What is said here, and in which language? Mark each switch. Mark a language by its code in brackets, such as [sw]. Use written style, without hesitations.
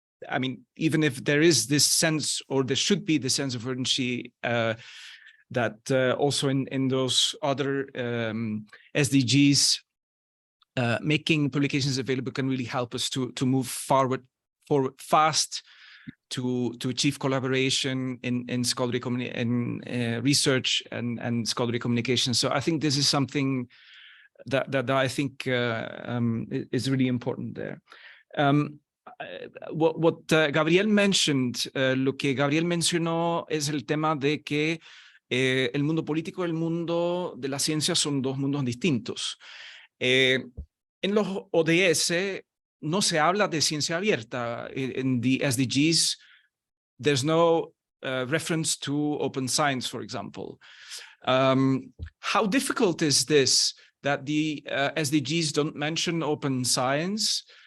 [en] I mean, even if there is this sense, or there should be the sense of urgency that also in those other SDGs, making publications available can really help us to move forward fast, to achieve collaboration in scholarly research and scholarly communication. So I think this is something that I think is really important there. What Gabriel mentioned, [es] lo que Gabriel mencionó es el tema de que el mundo político y el mundo de la ciencia son dos mundos distintos. En los ODS no se habla de ciencia abierta. [en] In the SDGs, there's no reference to open science, for example. How difficult is this, that the SDGs don't mention open science?